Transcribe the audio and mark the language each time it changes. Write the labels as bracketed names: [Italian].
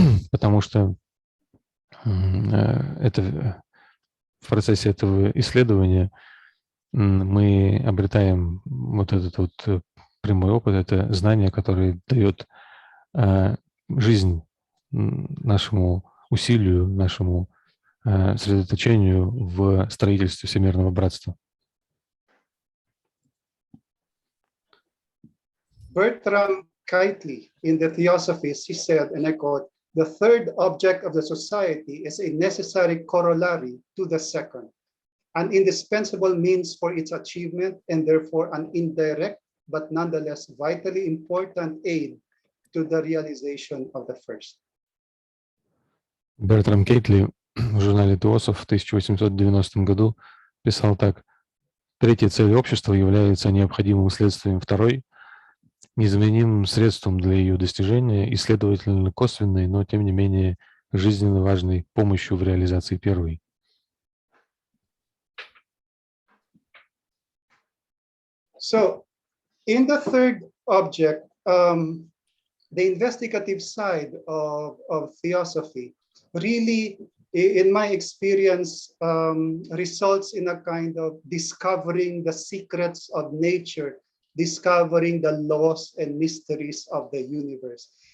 [Russian] Потому что в процессе этого исследования мы обретаем вот этот вот прямой опыт, это знание, которое дает жизнь нашему усилию, нашему сосредоточению в строительстве всемирного братства. [English] Bertram Keightley, in the Theosophies, he said, and I quote, "The third object of the society is a necessary corollary to the second, an indispensable means for its achievement, and therefore an indirect but nonetheless vitally important aid to the realization of the first." [Russian] Бертрам Кейтли в журнале «ТЕОСОФ» в 1890 году писал так: «Третья цель общества является необходимым следствием второй, незаменимым средством для ее достижения и, следовательно, косвенной, но тем не менее жизненно важной помощью в реализации первой. [English] So, in the third object, the investigative side of theosophy really, in my experience, results in a kind of discovering the secrets of nature, discovering the laws and mysteries of the universe.